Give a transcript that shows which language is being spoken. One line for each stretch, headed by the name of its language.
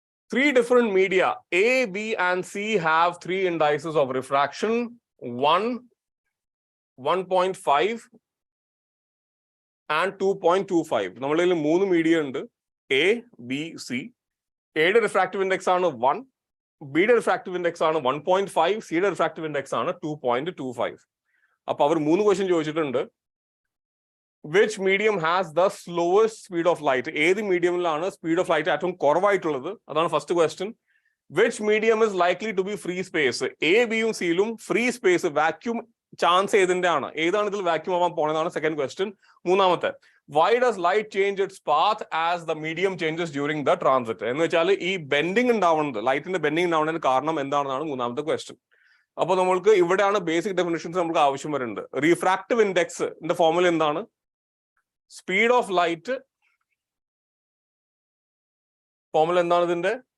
English: 3 different media A, B and C have 3 indices of refraction, 1, 1.5 and 2.25.
Malayalam: നമ്മളിൽ 3 media ഉണ്ട്, A, B, C. എയുടെ refractive index ആണ് 1, ബിയുടെ refractive index ആണ് 1.5, സിയുടെ റിഫ്രാക്റ്റീവ് ഇൻഡെക്സ് ആണ് 2.25. അപ്പൊ അവർ 3 ക്വസ്റ്റ്യൻ ചോദിച്ചിട്ടുണ്ട്.
English: Which medium has the slowest speed of light?
Malayalam: ഏത് മീഡിയമിലാണ് സ്പീഡ് ഓഫ് ലൈറ്റ് ഏറ്റവും കുറവായിട്ടുള്ളത്? അതാണ് first question.
English: Which medium is likely to be free space?
Malayalam: A ബിയും സിയിലും ഫ്രീ സ്പേസ് വാക്യൂം ചാൻസ് ഏതിന്റെ ആണ്? ഏതാണ് ഇതിൽ വാക്യൂം ആവാൻ പോണെന്നാണ് സെക്കൻഡ് ക്വസ്റ്റ്യൻ. മൂന്നാമത്തെ,
English: why does light change its path as the medium changes during the transit?
Malayalam: എന്ന് വെച്ചാൽ ഈ ബെൻഡിങ് ഉണ്ടാവുന്നത്, ലൈറ്റിന്റെ ബെൻഡിങ് ഉണ്ടാവുന്നതിന് കാരണം എന്താണെന്നാണ് മൂന്നാമത്തെ ക്വസ്റ്റ്യൻ. അപ്പൊ നമ്മൾക്ക് ഇവിടെയാണ് ബേസിക് ഡെഫിനിഷൻസ് നമുക്ക് ആവശ്യം വരുന്നത്. റിഫ്രാക്റ്റീവ് ഇൻഡെക്സിന്റെ ഫോർമുല എന്താണ്? സ്പീഡ് ഓഫ് ലൈറ്റ് ഫോർമുല എന്താണ് ഇതിന്റെ?